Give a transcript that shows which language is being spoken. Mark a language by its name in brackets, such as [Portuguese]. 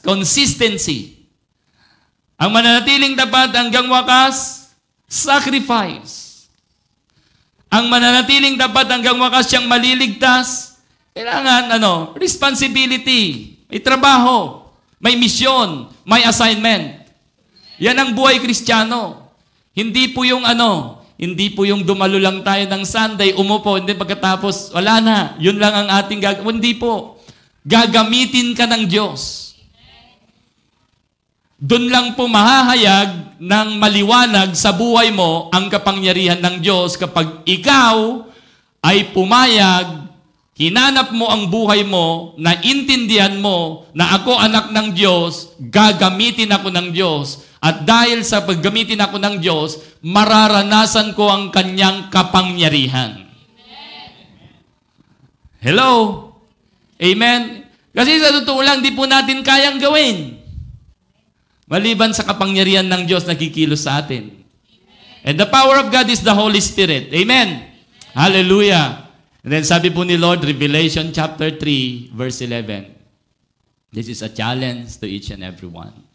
[Filipino] Consistency. Ang mananatiling tapat hanggang wakas, sacrifice. Ang mananatiling tapat hanggang wakas siyang maliligtas, kailangan, responsibility. May trabaho, may misyon, may assignment. Yan ang buhay Kristiyano. Hindi po yung hindi po yung dumalo lang tayo ng Sunday, umupo, hindi pagkatapos, wala na. Yun lang ang ating gagawin. Hindi po. Gagamitin ka ng Diyos. Doon lang po mahahayag ng maliwanag sa buhay mo ang kapangyarihan ng Diyos kapag ikaw ay pumayag, hinanap mo ang buhay mo, naintindihan mo na ako anak ng Diyos, gagamitin ako ng Diyos. At dahil sa paggamitin ako ng Diyos, mararanasan ko ang kanyang kapangyarihan. Hello? Amen? Kasi sa totoo lang, di po natin kayang gawin. Maliban sa kapangyarihan ng Diyos na kikilos sa atin. [English] And the power of God is the Holy Spirit. Amen? Hallelujah. [Filipino] And then sabi po ni Lord, Revelation chapter 3, verse 11. [English] This is a challenge to each and every one.